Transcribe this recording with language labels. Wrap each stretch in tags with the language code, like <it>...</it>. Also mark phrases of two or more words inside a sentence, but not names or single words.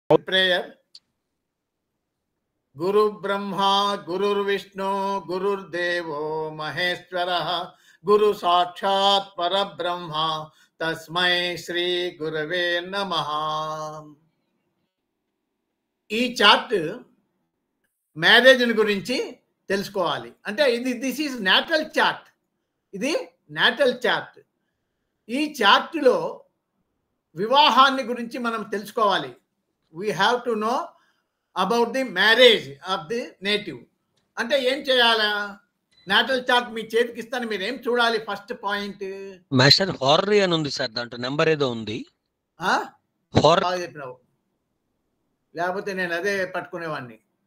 <en>Prayer.</en> <sa>गुरु ब्रह्मा, गुरु विष्णु, गुरु देवो महेश्वर, गुरु साक्षात् परब्रह्म, तस्मै श्री गुरवे नमः.</sa> <te>ఈ</te> <en>chart marriage</en> <te>గురించి తెలుసుకోవాలి.</te> <en>అంటే this is natal chart. ఇది natal chart.</en> <te>ఈ చార్ట్లో వివాహాన్ని గురించి మనం తెలుసుకోవాలి.</te> <en>We have to know about the marriage of the native.</en> <te>అంటే ఏం చేయాలా?</te> <en>natal chart</en> <te>మీ చేతికి ఇస్తాను, మీరు ఏం చూడాలి?</te> <en>first point</en> <te>మాస్టర్ హార్రీ అని ఉంది సార్, దాంట్లో నెంబర్ ఏదో ఉంది. చెప్పినావు, లేకపోతే నేను అదే పట్టుకునేవాడిని.</te>